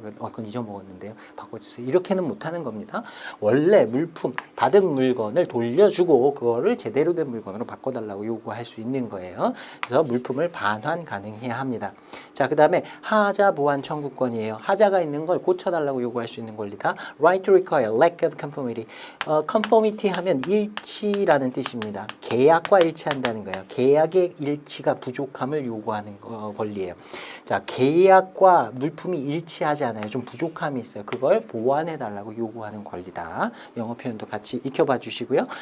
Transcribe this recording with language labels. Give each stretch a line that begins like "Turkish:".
Korean: 그건 잊어먹었는데요. 바꿔주세요. 이렇게는 못하는 겁니다. 원래 물품, 받은 물건을 돌려주고 그거를 제대로 된 물건으로 바꿔달라고 요구할 수 있는 거예요. 그래서 물품을 반환 가능해야 합니다. 자, 그 다음에 하자 보완 청구권이에요. 하자가 있는 걸 고쳐달라고 요구할 수 있는 권리다.
English: Right to require, lack of conformity.
Korean: conformity 하면 일치라는 뜻입니다. 계약과 일치한다는 거예요. 계약의 일치가 부족함을 요구하는 권리예요. 자, 계약과 물품이 일치하지 않아요. 좀 부족함이 있어요. 그걸 보완해달라고 요구하는 권리다. 영어 표현도 같이 익혀봐 주시고요.